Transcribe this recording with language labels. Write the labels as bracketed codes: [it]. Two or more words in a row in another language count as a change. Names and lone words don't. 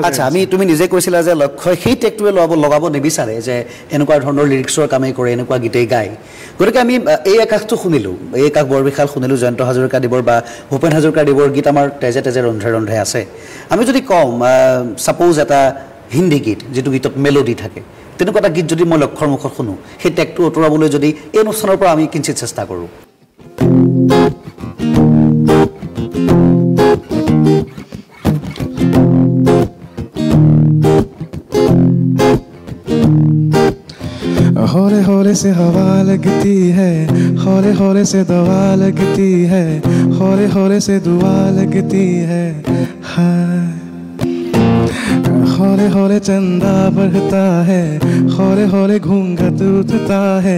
[as] আচ্ছা তুমি নিজে কৈছিলা যে লক্ষ্যই সেই টেকটোৱে লগাব নিবিচাৰে যে এনেকুৱা ধৰণৰ লিৰিক্সৰ কামেই কৰে এনেকুৱা গীতেই গায় গতিকে আমি এই আকাশটো শুনিলোঁ এই আকাশ বৰবিশাল শুনিলোঁ জয়ন্ত হাজৰিকাদেৱৰ বা ভূপেন হাজৰিকাদেৱৰ গীত আমাৰ তেজে তেজে ৰন্ধে ৰন্ধে আছে আমি যদি কওঁ ছাপ'জ এটা হিন্দী গীত যিটো গীতত মেলোডি থাকে তেনেকুৱা এটা গীত যদি মই লক্ষ্যৰ মুখত শুনো সেই টেকটো আঁতৰাবলৈ যদি এই অনুষ্ঠানৰ পৰা আমি কিঞ্চিত চেষ্টা কৰোঁ [hi] हौले हौले से हवा लगती है हौले हौले से दवा लगती है हौले हौले से दुआ लगती है हाँ हौले हौले चंदा बढ़ता है हौले हौले घूंघट उठता है